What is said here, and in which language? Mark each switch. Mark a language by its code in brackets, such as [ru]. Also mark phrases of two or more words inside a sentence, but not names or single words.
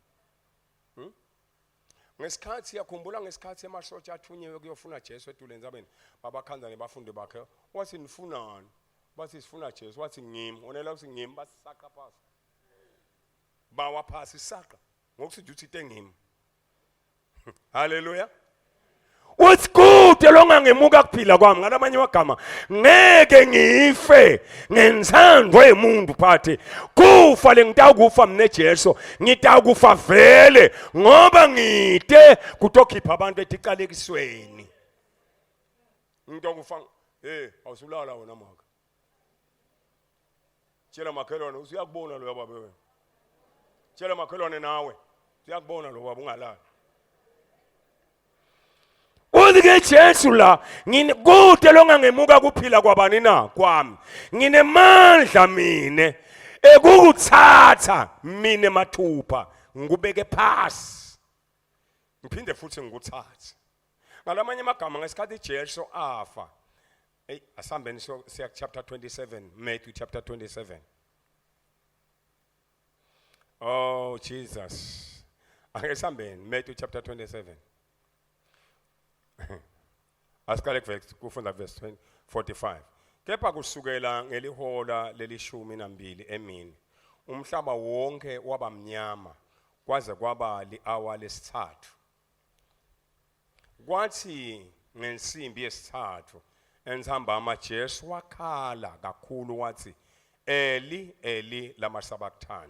[ss] Ngesikhathi siyakhumbula ngesikhathi emasosha athunyiwe kuyofuna Jesu etuleni zabeni babakhanzane bafunde bakhe wathi nifunani bathi sifuna Jesu wathi ngimi onela uthi ngimi basisaka phasi bawa phasi isaka ngokuthi uthi tengimi. Haleluya. Uthi kude longangemuka kuphila kwami ngalamanye amagama ngeke ngife ngensandwe emuntu phathi kufa lengitakufa mne Jesu ngitakufa vele ngoba ngide kutokhipha abantu etiqalekisweni. Ngitokufa awusulala wona maka. Tshela makhelwane usuyakubona lo yababa wena. Tshela makhelwane nawe uyakubona lo baba ungalala. Udike Jesu la ngine kude longangemuka kuphila kwabani na kwami. Nginemandla mine ekukuthatha mine mathupha ngikubeke phasi. Ngiphinde futhi ngikuthathe. Ngalamanye amagama ngesikhathi Jesu afa. Asambeni siya chapter 27, Matthew chapter 27. [en] Oh Jesus. [ss] Angesambeni Matthew chapter 27. Asikale kufunda verse 45. Kepha kusukela ngelihola lelishumi nambili emini umhlaba wonke wabamnyama kwaze kwaba li-hour lesithathu. Kwathi ngensimbi yesithathu entsambama Jesu wakhala kakhulu wathi [arc] Eli Eli lama sabachthani.